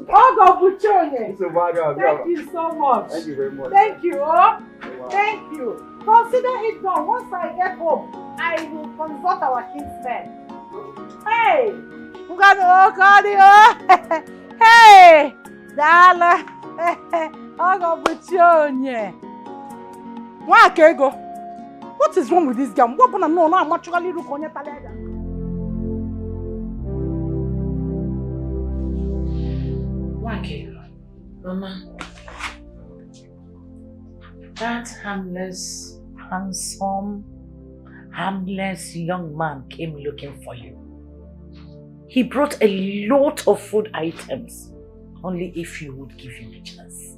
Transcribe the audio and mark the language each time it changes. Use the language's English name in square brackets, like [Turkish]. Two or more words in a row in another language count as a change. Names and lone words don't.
[English] Oh God, Buchone. Thank you so much. Thank you very much. Thank you. Thank you. Consider it done. Once I get home, I will consult our kinsmen. Hey! Hey! Dala! Ogo Buchonye! Wakego! What is wrong with this guy? What no, I'm actually looking at Talega. Wakego. Mama. That harmless, handsome, harmless young man came looking for you. He brought a lot of food items, only if you would give him a chance.